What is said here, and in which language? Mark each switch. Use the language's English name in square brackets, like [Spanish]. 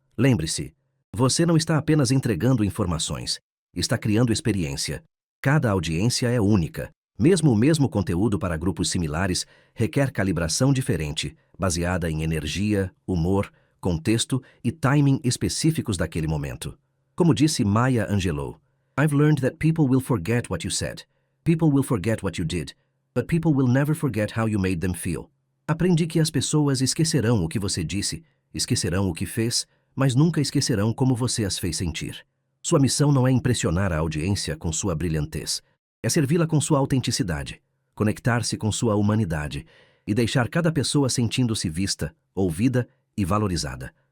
[Portuguese] Lembre-se, você não está apenas entregando informações, está criando experiência. Cada audiência é única. Mesmo o mesmo conteúdo para grupos similares requer calibração diferente, baseada em energia, humor, contexto e timing específicos daquele momento. Como disse [English] Maya Angelou, I've learned that people will forget what you said. People will forget what you did, but people will never forget how you made them feel. [Portuguese] Aprendi que as pessoas esquecerão o que você disse, esquecerão o que fez, mas nunca esquecerão como você as fez sentir. Sua missão não é impressionar a audiência com sua brilhantez, é servi-la com sua autenticidade, conectar-se com sua humanidade e deixar cada pessoa sentindo-se vista, ouvida e valorizada.